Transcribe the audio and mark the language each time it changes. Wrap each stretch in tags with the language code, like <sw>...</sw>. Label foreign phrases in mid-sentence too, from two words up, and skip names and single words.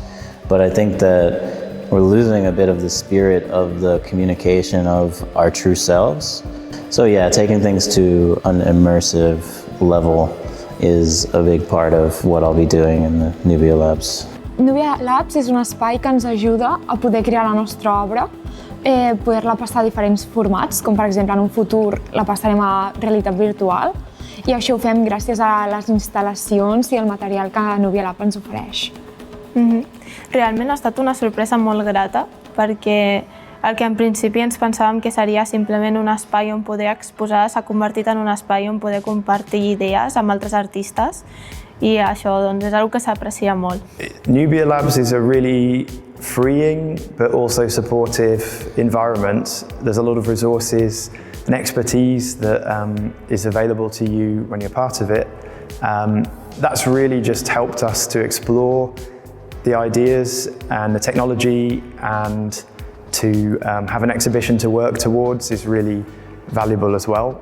<en>But I think that we're losing a bit of the spirit of the communication of our true selves. So yeah, taking things to an immersive level is a big part of what I'll be doing in the NUBIA Labs.</en> <ca>NUBIA Labs és un espai que ens ajuda a poder crear la nostra obra, poder-la passar a diferents formats, com per exemple en un futur la passarem a realitat virtual, i això ho fem gràcies a les instal·lacions i el material que NUBIA Lab ens ofereix. Realment ha estat una sorpresa molt grata, perquè el que en principi ens pensàvem que seria simplement un espai on poder exposar s'ha convertit en un espai on poder compartir idees amb altres artistes, i això doncs, és una que s'aprecia molt.</ca> <en>NUBIA Labs is a really freeing but also supportive environment. There's a lot of resources and expertise that is available to you when you're part of it. That's really just helped us to explore the ideas and the technology, and to have an exhibition to work towards is really valuable as well.</en>